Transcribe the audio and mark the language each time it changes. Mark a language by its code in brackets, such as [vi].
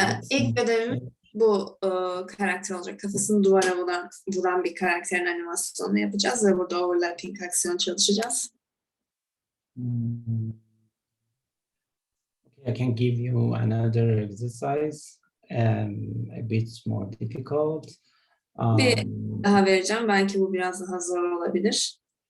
[tr] İlk ödevimiz bu karakter olacak. Kafasını duvara vuran bir karakterin animasyonunu yapacağız ve burada overlapping aksiyon çalışacağız. [en] Okay, I can give you another exercise. a bit more difficult. [tr] Bir Um, daha vereceğim. Belki bu biraz daha zor olabilir.